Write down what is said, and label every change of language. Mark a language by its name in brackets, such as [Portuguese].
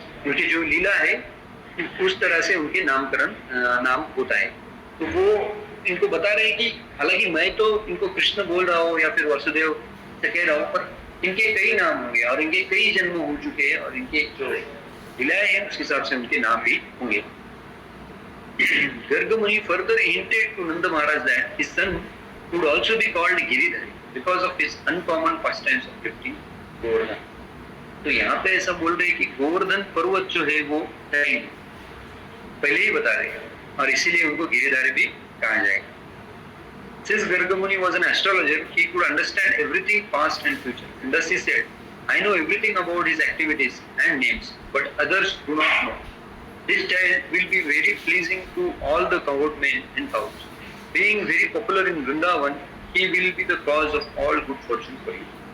[Hindi] उनकी जो लीला है उस तरह से उनके नामकरण नाम होता है. तो वो इनको बता रहे हैं कि हालांकि मैं तो इनको कृष्ण बोल रहा हूँ या फिर वासुदेव से कह रहा हूँ, पर इनके कई नाम होंगे और इनके कई जन्म हो चुके हैं और इनके जो लीलाएं हैं उस हिसाब से उनके नाम भी होंगे. [English] Gargamuni further hinted to Nanda Maharaj that his son would also be called Giridhari because of his uncommon pastimes of lifting Govardhan. [Hindi] तो यहाँ पे ऐसा बोल रहे हैं कि गोवर्धन पर्वत जो है वो पहले ही बता रहे हैं और इसीलिए उनको गिरिधारी भी कहा जाएगा. [English] Since Gargamuni was an astrologer, he could understand everything past and future. And thus he said, I know everything about his activities and names, but others do not know. This child will be very pleasing to all the cowherd men and cows. Being very popular in Vrindavan, he will be the cause of all good fortune for you.